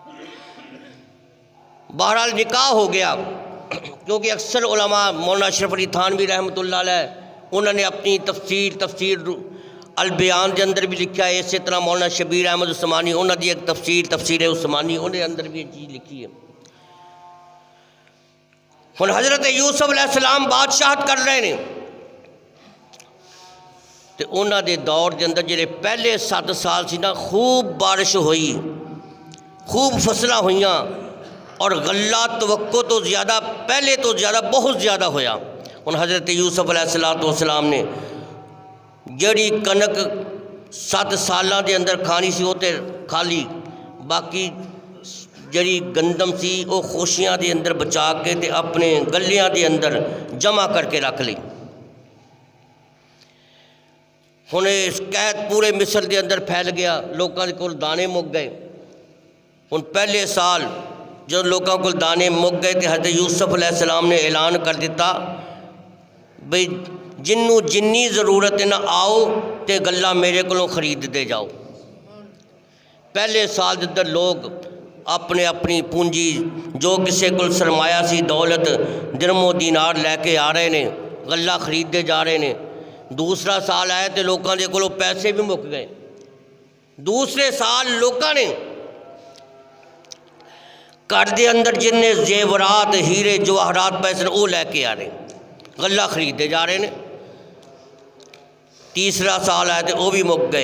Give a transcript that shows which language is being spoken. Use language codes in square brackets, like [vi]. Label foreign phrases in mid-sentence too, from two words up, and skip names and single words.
[ur] بہرحال نکاح ہو گیا کیونکہ اکثر علماء مولانا اشرف علی تھانوی رحمۃ اللہ علیہ انہوں نے اپنی تفسیر البیان کے اندر بھی لکھا ہے اسی طرح مولانا شبیر احمد عثمانی انہوں نے ایک تفسیر عثمانی انہوں اندر بھی یہ چیز لکھی ہے۔ [pa] ہن حضرت یوسف علیہ السلام بادشاہت کر رہے ہیں تے انہاں دے دور دے اندر جڑے پہلے 7 سال سی نا خوب بارش ہوئی خوب فصلیں ہوئیاں اور غلہ توقع تو زیادہ پہلے تو زیادہ بہت زیادہ ہویا۔ ان حضرت یوسف علیہ السلام نے جڑی کنک 7 سالاں دے اندر کھانی سی وہ تے کھا لی باقی جڑی گندم سی وہ خوشیاں دے اندر بچا کے تے اپنے گلیاں دے اندر جمع کر کے رکھ لی۔ ہن اس قحط پورے مصر دے اندر پھیل گیا، لوکاں دے کول دانے مک گئے۔ ہن پہلے سال جب لوکاں کول دانے مک گئے تو حضرت یوسف علیہ السلام نے اعلان کر دیتا بھئی جنوں جنی ضرورت ہے نہ آؤ تے گلا میرے کولوں خرید دے جاؤ۔ پہلے سال دے اندر لوگ اپنے اپنی پونجی جو کسے کول سرمایہ سی دولت درم و دینار لے کے آ رہے نے، غلہ خریدتے جا رہے نے۔ دوسرا سال آیا تو لوکاں دے کولوں پیسے بھی مک گئے۔ دوسرے سال لوکاں نے گھر دے اندر جننے زیورات ہیرے جواہرات پیسے وہ لے کے آ رہے، غلہ خریدتے جا رہے نے۔ تیسرا سال آیا تو وہ بھی مک گئے۔